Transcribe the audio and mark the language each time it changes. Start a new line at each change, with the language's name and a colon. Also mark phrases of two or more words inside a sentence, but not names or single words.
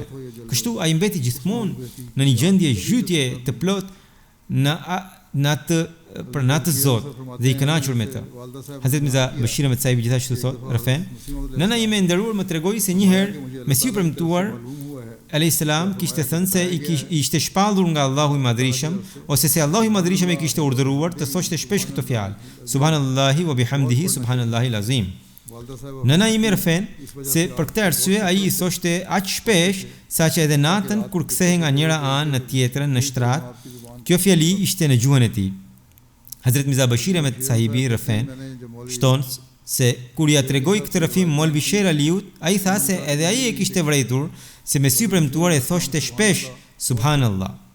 Albanian: Kështu ai mbeti gjithmonë në një gjendje zhytje të plot në atë Zot dhe i kënaqur me të. Hazrat Mirza Bashir Ahmed Sahibi gjithashtu thotë, Rafen, nëna ime e nderuar më tregoi se një herë Mesiu premtuar
Arabic: عليه السلام
Albanian: kishte thënë se i ishte shpallur nga Allahu i Madhrishëm, ose se Allahu i Madhrishëm e kishte urdhëruar të thoshte shpesh këtë fjalë,
Arabic: سبحان الله وبحمده سبحان الله العظيم.
Albanian: Nëna ime Rafen se për këtë arsye ai i thoshte aq shpesh saqë edhe natën kur kthehej nga njëra anë në tjetrën në shtrat, kjo fjali ishte në gjuhën e tij. Hazrat Mirza Bashir Ahmed Sahibi Rafen shton se kur ja tregoi këtë rrëfim Molvi Sher Aliut, ai tha se edhe ai e kishte vërejtur se Mesiu premtuar e thoshte shpesh Subhanallah.